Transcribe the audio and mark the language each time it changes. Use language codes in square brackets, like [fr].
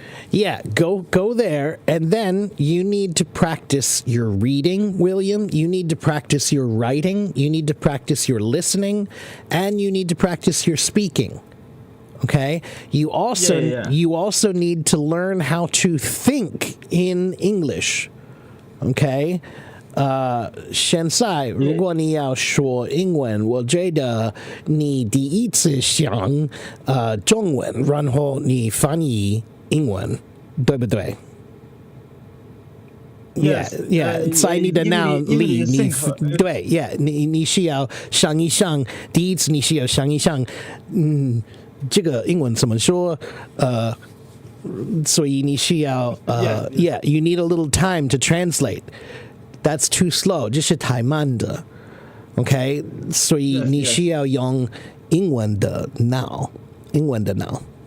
[en] Yeah, go there, and then you need to practice your reading, William. You need to practice your writing. You need to practice your listening, and you need to practice your speaking. Okay? You also Yeah. you also need to learn how to think in English. Okay? [zh] 现在如果你要说英文，我觉得你第一次想中文，然后你翻译英文，对不对？ [en] Yes, Yeah. [zh] 在你的脑里，你对 ，Yeah， 你需要想一想，第一次你需要想一想，这个英文怎么说？所以你需要 [en] Yeah, you need a little time to translate. That's too slow， [zh] 这是太慢的。 OK， 所以你需要用英文的脑，英文的脑。